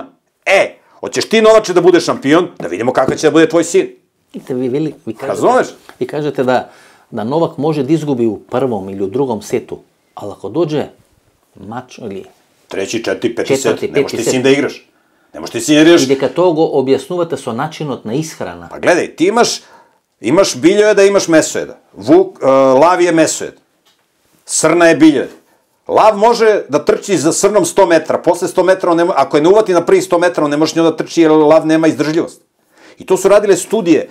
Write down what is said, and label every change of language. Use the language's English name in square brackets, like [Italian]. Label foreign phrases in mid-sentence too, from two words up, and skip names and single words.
[Serbian] Hoćeš ti, Novače, da budeš šampion, da vidimo kakav će da bude tvoj sin. Razumeš? Vi kažete da Novak može da izgubi u prvom ili u drugom setu, ali ako dođe mač ili... 3., 4., 5. set, ne možeš ti sin da igraš. Ne možeš ti sin da igraš. I [Macedonian] дека тоа го објаснувате со начинот на исхрана. [Serbian] Pa gledaj, ti imaš biljojeda, imaš mesojeda. Lav je mesojed. Srna je biljojed. Lav može da trči za srnom 100 metara, posle 100 metara, ako je ne uvati na prvi 100 metara, on ne može njoj da trči jer lav nema izdržljivost. I to su radile studije.